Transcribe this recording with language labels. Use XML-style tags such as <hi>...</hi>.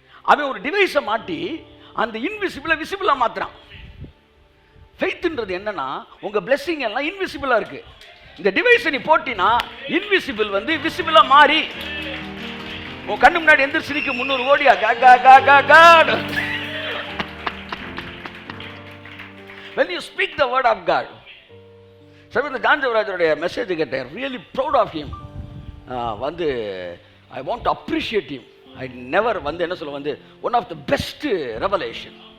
<ta>அவன் ஒரு டிவைஸை மாட்டி அந்த இன்விசிபிளை விசிபிளாக மாற்றுறான். ஃபெய்த்ன்றது என்னன்னா, உங்க பிளெஸிங் எல்லாம் இன்விசிபிளா இருக்கு. இந்த டிவைஸை நீ போட்டினா இன்விசிபிள் வந்து விசிபிளா மாறி உன் கண்ணு முன்னாடி எந்திரிச்சு நிற்கும் 300 கோடியா God.</ta> <en>When you speak the word of God,</en> <ta>சமீபத்தில் ஜான் ஜெயராஜருடைய மெசேஜ் கேட்டேன்.</ta> <en>Really proud of him. வந்து I want to appreciate him. I never</en> <ta>வந்து என்ன சொல்ல வந்து</ta> <en>One of the best revelation.</en>